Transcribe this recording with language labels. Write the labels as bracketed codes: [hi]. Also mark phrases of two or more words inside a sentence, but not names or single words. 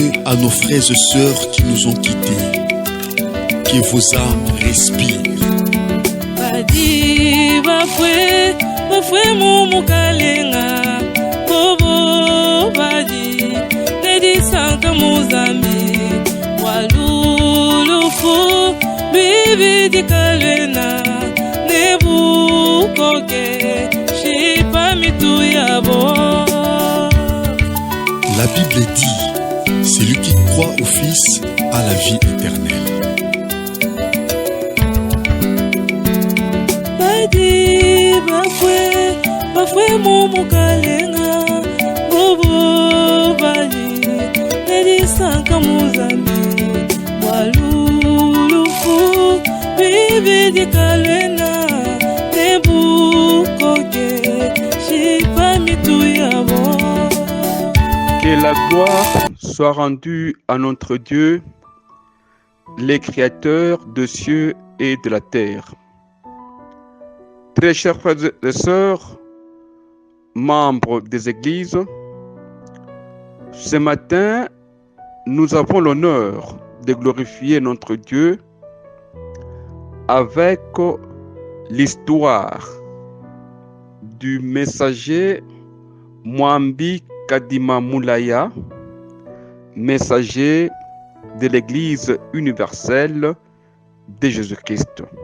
[fr] à nos frères et sœurs qui nous ont quittés. Que vos âmes respirent. [lua] Badi bafwe mumu kalenga bobo badi dedi sanka muzambi walulufu bibi di kalena nebu koke shipa mitu yabo. [fr] La Bible dit, celui qui croit au Fils a la vie éternelle. [lua] Badi bafwe mumu kalenga bobo badi dedi sanka muzambi walulufu bibi di kalena nebu koke shipa mitu yabo. [fr] Que la gloire soit rendue à notre Dieu, le Créateur des cieux et de la terre. Très chers frères et sœurs, membres des églises, ce matin, nous avons l'honneur de glorifier notre Dieu avec l'histoire du messager Mwambi Kadima Moulaya, messager de l'Église universelle de Jésus-Christ.